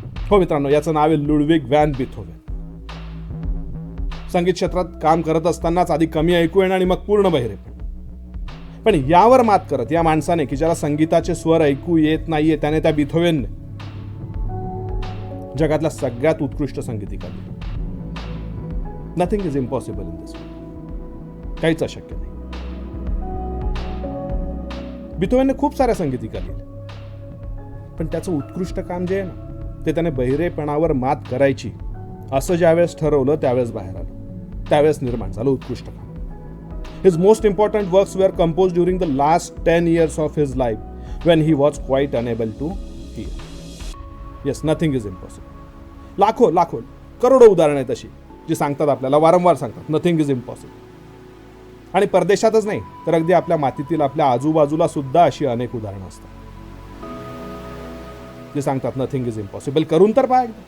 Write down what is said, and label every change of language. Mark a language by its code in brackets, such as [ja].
[mr] हो मित्रांनो, याचं नाव आहे लुडविग व्हॅन बिथोव्हन. संगीत क्षेत्रात काम करत असतानाच आधी कमी ऐकू येणं आणि मग पूर्ण बहिरे. पण यावर मात करत या माणसाने, की ज्याला संगीताचे स्वर ऐकू येत नाहीये, त्याने, त्या बिथोव्हनने जगातल्या सगळ्यात उत्कृष्ट संगीतिका लिहिली. [en] Nothing is impossible in this world. [mr] काहीच अशक्य नाही. बिथोव्हनने खूप साऱ्या संगीतिका लिहिल्या, पण त्याचं उत्कृष्ट काम जे आहे ना, ते त्याने बहिरेपणावर मात करायची असं ज्यावेळेस ठरवलं, त्यावेळेस बाहेर आलं, त्यावेळेस निर्माण झालं उत्कृष्ट काम. [en] His most important works were composed during the last 10 years of his life, when he was quite unable to hear. Yes, nothing is impossible. [mr] लाखो करोडो उदाहरणं आहेत अशी जी सांगतात, आपल्याला वारंवार सांगतात [en] Nothing is impossible. [mr] आणि परदेशातच नाही तर अगदी आपल्या मातीतील, आपल्या आजूबाजूला सुद्धा अशी अनेक उदाहरणं असतात जे सांगतात [en] Nothing is impossible. [mr] करून तर पहा.